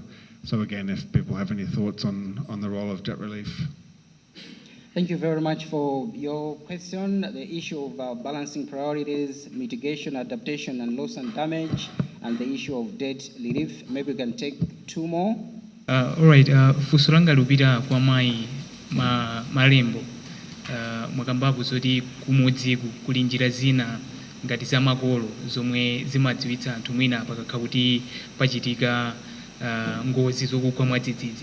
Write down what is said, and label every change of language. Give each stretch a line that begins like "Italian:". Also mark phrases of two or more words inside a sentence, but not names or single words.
English: So again, if people have any thoughts on the role of debt relief. Thank you very much for your question. The issue of balancing priorities, mitigation, adaptation, and loss and damage, and the issue of debt relief. Maybe we can take two more. All right.
Nyanja: Funso langa lupita kwa malembo mwakambapo zoti kumudziku kuli njira zina ngati za makolo zomwe zimadziwitsa anthu mwina pakakha kuti pachitika ngozi zokugwa mwadzidzidzi.